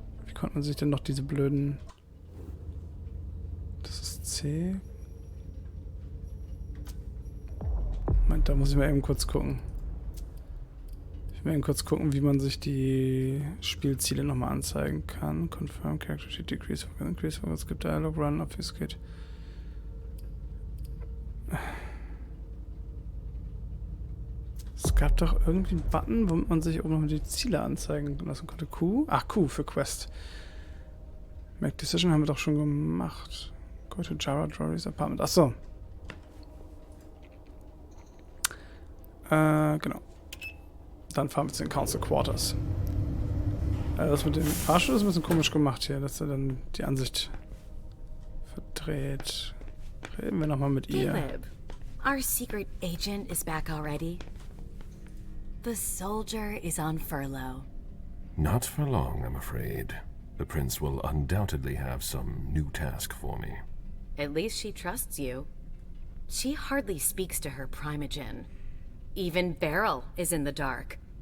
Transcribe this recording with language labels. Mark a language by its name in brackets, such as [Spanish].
[German] Wie konnte man sich denn noch diese blöden... Das ist C. Moment, da muss ich mal eben kurz gucken. Ich will eben kurz gucken, wie man sich die Spielziele nochmal anzeigen kann. [English] Confirm, Character Sheet, Decrease, Increase, Skip Dialog, Run, Obfuscate. [German] Es gab doch irgendwie einen Button, womit man sich oben noch die Ziele anzeigen lassen konnte. Q? Ach, Q für Quest. Make Decision haben wir doch schon gemacht. [English] Go to Jara Drory's Apartment. [German] Achso. Genau. Dann fahren wir zu den Council Quarters. Das mit dem Fahrstuhl ist ein bisschen komisch gemacht hier, dass er dann die Ansicht verdreht. Reden wir nochmal mit ihr. [English] Caleb, our secret agent is back already. The soldier is on furlough. Not for long, I'm afraid. The prince will undoubtedly have some new task for me. At least she trusts you. She hardly speaks to her primogen. Even Beryl is in the dark.